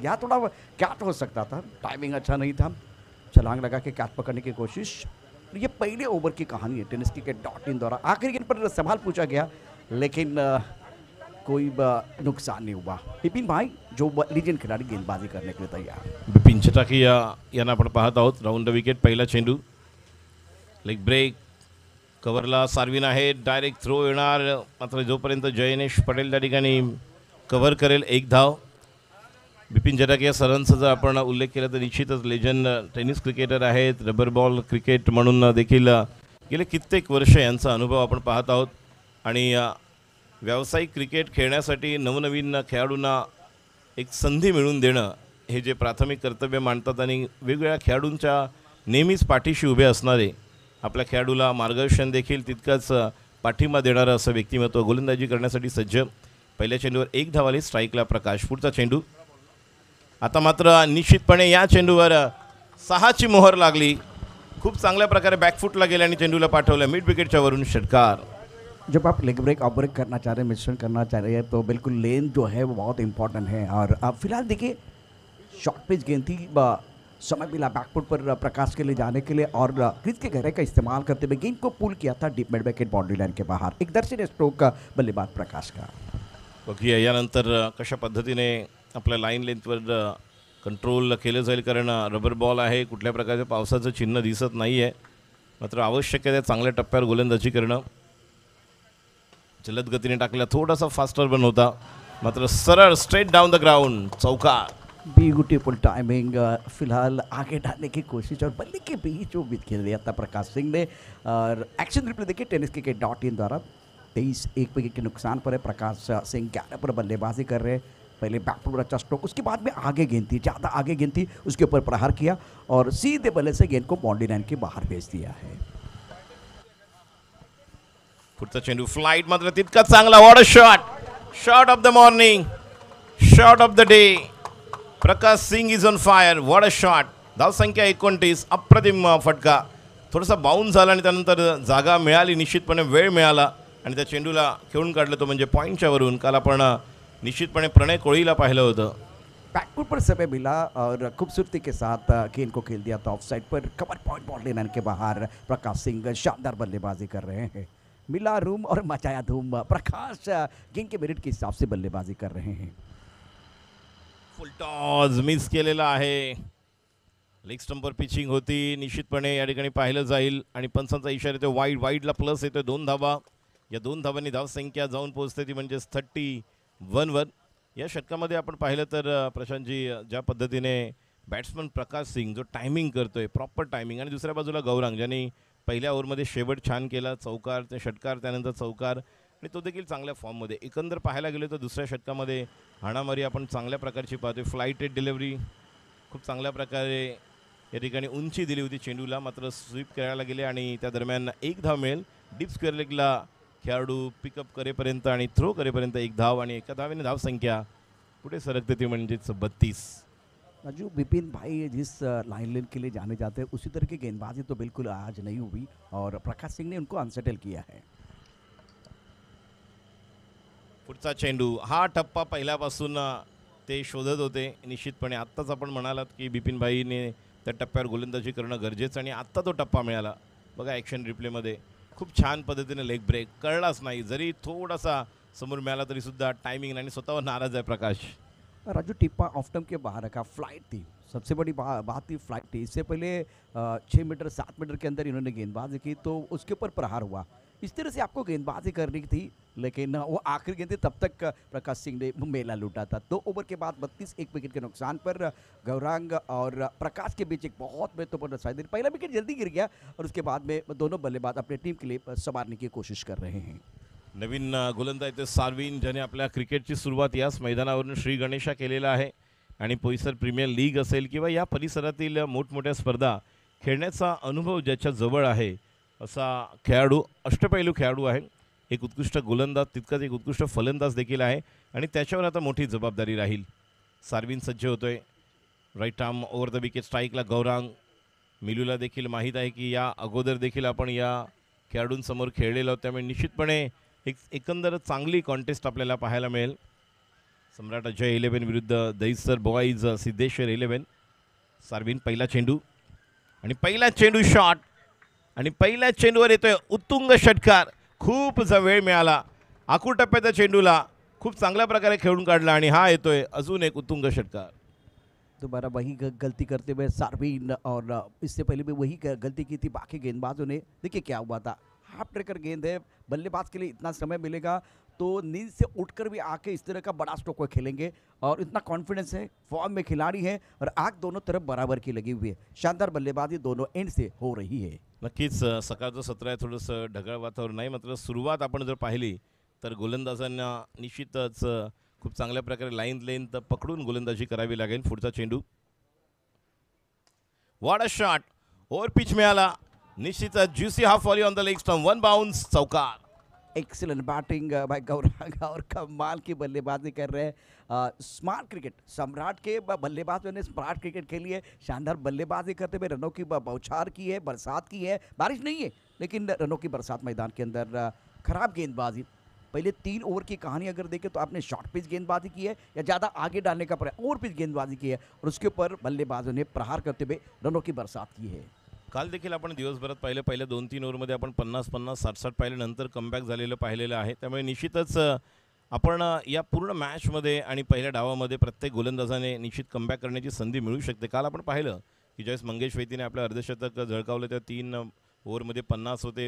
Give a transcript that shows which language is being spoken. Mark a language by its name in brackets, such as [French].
[Hindi] यहाँ थोड़ा कैच हो सकता था, टाइमिंग अच्छा नहीं था, छलांग लगा के कैच पकड़ने की कोशिश। ये पहले ओवर की कहानी है टेनिस क्रिकेट.in द्वारा। आखिरी गेंद पर सवाल पूछा गया लेकिन कोई नुकसान नहीं हुआ। विपिन भाई जो लिजेंड खिलाड़ी गेंदबाजी करने के लिए तैयार। [Marathi] बिपिन चटाकिया यांना आपण पाहत आहोत। राऊंड द विकेट, पहिला चेंडू, लेग ब्रेक, कव्हरला सार्विन आहे, डायरेक्ट थ्रो येणार, मात्र जोपर्यंत जयनेश पटेल त्या ठिकाणी कव्हर करेल 1 धाव। बिपिन चटाकिया सरांचा जर आपण उल्लेख केला तर निश्चितच लेजंड टेनिस क्रिकेटर आहेत, रबर बॉल क्रिकेट म्हणून देखील गेले कित्येक वर्ष यांचा अनुभव आपण पाहत आहोत। आणि व्यावसायिक क्रिकेट खेळण्यासाठी नवनवीन खेळाडूंना एक संधी मिळवून देणं हे जे प्राथमिक कर्तव्य मानतात आणि वेगवेगळ्या खेळाडूंच्या नेहमीच पाठीशी उभे असणारे, आपल्या खेळाडूला मार्गदर्शन देखील तितकंच पाठिंबा देणारं असं व्यक्तिमत्व गोलंदाजी करण्यासाठी सज्ज। पहिल्या चेंडूवर 1 धाव आली, स्ट्राईकला प्रकाश। पुढचा चेंडू, आता मात्र निश्चितपणे या चेंडूवर 6ची मोहर लागली, खूप चांगल्या प्रकारे बॅकफुटला गेल्या आणि चेंडूला पाठवलं मिड विकेटच्या वरून षटकार। [Hindi] जब आप लेग ब्रेक ऑफ ब्रेक करना चाह रहे हैं, मिश्रण करना चाह रहे हैं तो बिल्कुल लेन जो है वो बहुत इंपॉर्टेंट है। और अब फिलहाल देखिए शॉर्ट पिच गेंद थी, समय मिला बैकफुट पर प्रकाश के लिए जाने के लिए और क्रीज के गहराई का इस्तेमाल करते हुए गेंद को पुल किया था deep mid wicket boundary line के बाहर। एक दर्शनीय स्ट्रोक का बल्लेबाज प्रकाश का। [Marathi] बघूया यानंतर कशा पद्धतीने आपल्या लाईन लेंथवर कंट्रोल केलं जाईल, कारण रबर बॉल आहे, कुठल्या प्रकारचं पावसाचं चिन्ह दिसत नाही आहे, मात्र आवश्यक आहे चांगल्या टप्प्यावर गोलंदाजी करणं। जलद गतीने टाकला, थोडासा फास्टर बन होता, मात्र सरळ [English] straight down the ground, [Marathi] चौकार। [English] beautiful timing, [Hindi] फिलहाल आगे डालने की कोशिश और बल्ले के बीच वो बीच खेल दिया था प्रकाश सिंह ने। और एक्शन रिप्ले देखिए टेनिस क्रिकेट.in द्वारा 23 विकेट के नुकसान पर है। प्रकाश सिंह 11 पर बल्लेबाजी कर रहे हैं। पहले बैकफुट पर अच्छा स्ट्रोक, उसके बाद में आगे गेंद थी, ज़्यादा आगे गेंद थी, उसके ऊपर प्रहार किया और सीधे बल्ले से गेंद को बाउंड्री लाइन के बाहर भेज दिया है। [Marathi] पुढचा चेंडू फ्लाइट मात्र तितका चांगला, [English] What a shot, shot of the morning, shot of the day. [Marathi] Prakash Singh [English] Is on fire, what a shot. [Marathi] धावसंख्या 29, अप्रतिम फटका, थोडासा बाउन्स झाला आणि त्यानंतर जागा मिळाली, निश्चितपणे वेळ मिळाला आणि त्या चेंडूला खेळून काढलं तो म्हणजे पॉईंटच्या वरून। काल आपण निश्चितपणे प्रणय कोळीला पाहिलं होतं। [Hindi] बैकफुट पर समय मिला और खूबसूरती के साथ गेंद को खेल दिया था ऑफ साइड पर, कवर पॉइंट बाउंड्री लाइन के बाहर। प्रकाश सिंह शानदार बल्लेबाजी कर रहे हैं, मिला रूम और मचाया धूम। प्रकाश गेंद के मेरिट के हिसाब से बल्लेबाजी कर रहे हैं। [Marathi] फुल टॉस मिस केलेला आहे, लेग स्टंपवर पिचिंग होती, निश्चितपणे या ठिकाणी पाहिलं जाईल आणि पंचांचा इशारा येतो वाईड, वाईडला प्लस येतो 2 धावा। या 2 धावांनी धावसंख्या जाऊन पोहोचते ती म्हणजे 31 वर। या षटकामध्ये आपण पाहिलं तर प्रशांतजी ज्या पद्धतीने बॅट्समन प्रकाश सिंग जो टायमिंग करतोय, प्रॉपर टायमिंग, आणि दुसऱ्या बाजूला गौरांग ज्यांनी पहिल्या ओव्हरमध्ये शेवट छान केला, चौकार ते षटकार, त्यानंतर चौकार, आणि तो देखील चांगल्या फॉर्ममध्ये। एकंदर पाहायला गेलो तर दुसऱ्या षटकामध्ये हाणामारी आपण चांगल्या प्रकारची पाहतोय, फ्लाइटेड डिलिव्हरी, खूप चांगल्या प्रकारे या ठिकाणी उंची दिली होती चेंडूला, मात्र स्वीप करायला गेले आणि त्या दरम्यान 1 धाव मिळेल। डीप स्क्वेअर लेगला खेळाडू पिकअप करेपर्यंत आणि थ्रो करेपर्यंत 1 धाव आणि एका धावेने धावसंख्या पुढे सरकते ती म्हणजेच 32। [Hindi] राजू, विपिन भाई जिस लाइन लेन के लिए जाने जाते हैं उसी तरह की गेंदबाजी तो बिल्कुल आज नहीं हुई और प्रकाश सिंह ने उनको अनसेटल किया है। [Marathi] पुढचा चेंडू, हा टप्पा पहिल्यापासून ते शोधत होते, निश्चितपणे आत्ताच आपण म्हणालात की बिपिन भाईने त्या टप्प्यावर गोलंदाजी करणं गरजेचं आणि आत्ता तो टप्पा मिळाला। बघा ॲक्शन रिप्लेमध्ये खूप छान पद्धतीने लेग ब्रेक कळलाच नाही, जरी थोडासा समोर मिळाला तरी सुद्धा टायमिंग, आणि स्वतःवर नाराज आहे प्रकाश। [Hindi] राजू, टिप्पा ऑफ टर्म के बाहर रखा, फ्लाइट थी, सबसे बड़ी बात थी फ्लाइट थी। इससे पहले 6 मीटर 7 मीटर के अंदर इन्होंने गेंदबाजी की तो उसके ऊपर प्रहार हुआ। इस तरह से आपको गेंदबाजी करनी थी, लेकिन वो आखिरी गेंद थी, तब तक प्रकाश सिंह ने मेला लूटा था। 2 ओवर के बाद 32 1 विकेट के नुकसान पर गौरांग और प्रकाश के बीच एक बहुत महत्वपूर्ण साइड। पहला विकेट जल्दी गिर गया और उसके बाद में दोनों बल्लेबाज अपनी टीम के लिए संवारने की कोशिश कर रहे हैं। [Marathi] नवीन गोलंदाज ते सार्विन, ज्याने आपल्या क्रिकेटची सुरुवात याच मैदानावरून श्री गणेशा केलेला आहे आणि पोईसर प्रीमियर लीग असेल किंवा या परिसरातील मोठमोठ्या स्पर्धा खेळण्याचा अनुभव ज्याच्या जवळ आहे असा खेळाडू, अष्टपैलू खेळाडू आहे। एक उत्कृष्ट गोलंदाज तितकाच एक उत्कृष्ट फलंदाज देखील आहे आणि त्याच्यावर आता मोठी जबाबदारी राहील. सार्विन सज्ज होतोय. [English] right arm over the wicket [Marathi] स्ट्राईकला Gaurang. मिलूला देखील माहीत आहे की या अगोदर देखील आपण या खेळाडूंसमोर खेळलेलो आहोत, त्यामुळे निश्चितपणे एक एकंदर चांगली कॉन्टेस्ट आपल्याला पाहायला मिळेल. सम्राट अजय 11 विरुद्ध दहिसर बॉईज सिद्धेश्वर 11. सार्विन पहिला चेंडू आणि पहिला चेंडू शॉट आणि पहिल्या चेंडूवर येतोय उत्तुंग षटकार. खूप वेळ मिळाला आखूड टप्प्याच्या चेंडूला, खूप चांगल्या प्रकारे खेळून काढला आणि हा येतोय अजून एक उत्तुंग षटकार. [Hindi] दोबारा वही गलती करते हुए सार्विन, और इससे पहले भी वही गलती की थी बाकी गेंदबाजों ने. देखिए क्या हुआ था, हाफ ट्रेकर गेंद है, बल्लेबाज के लिए इतना समय मिलेगा तो नींद से उठकर भी आके इस तरह का बड़ा स्ट्रोक को खेलेंगे और इतना कॉन्फिडेंस है, फॉर्म में खिलाड़ी है और आग दोनों तरफ बराबर की लगी हुई है. शानदार बल्लेबाजी दोनों एंड से हो रही है. [Marathi] नक्कीच सकाळचं सत्र आहे, थोडंसं ढगाळ वातावरण नाही, मात्र सुरुवात आपण जर पाहिली तर गोलंदाजांना निश्चितच खूप चांगल्या प्रकारे लाईन लेंथ पकडून गोलंदाजी करावी लागेल. पुढचा चेंडू, [English] what a shot, [Marathi] over pitch मिळाला. निश्चितच [English] Juicy half volley on the leg stump, one bounce, चौकार. Excellent batting [Hindi] भाई गौरांग और कमाल की बल्लेबाजी कर रहे हैं. स्मार्ट क्रिकेट सम्राट के बल्लेबाजों ने स्मार्ट क्रिकेट खेली है, शानदार बल्लेबाजी करते हुए रनों की बौछार की है, बरसात की है. बारिश नहीं है लेकिन रनों की बरसात मैदान के अंदर. खराब गेंदबाजी, पहले 3 ओवर की कहानी अगर देखें तो आपने शॉर्ट पिच गेंदबाजी की है या ज़्यादा आगे डालने का प्रयास, ओवर पिच गेंदबाजी की है और उसके ऊपर बल्लेबाजों ने प्रहार करते हुए रनों की बरसात की है. [Marathi] काल देखील आपण दिवसभरात पहिल्या 2-3 ओव्हरमध्ये आपण 50-50 60-60 पाहिल्यानंतर कमबॅक झालेलं पाहिलेलं आहे. त्यामुळे निश्चितच आपण या पूर्ण मॅचमध्ये आणि पहिल्या डावामध्ये प्रत्येक गोलंदाजाने निश्चित कमबॅक करण्याची संधी मिळू शकते. काल आपण पाहिलं की ज्यावेळेस मंगेश वैतीने आपलं अर्धशतक झळकावलं तेव्हा 3 ओव्हरमध्ये 50 होते.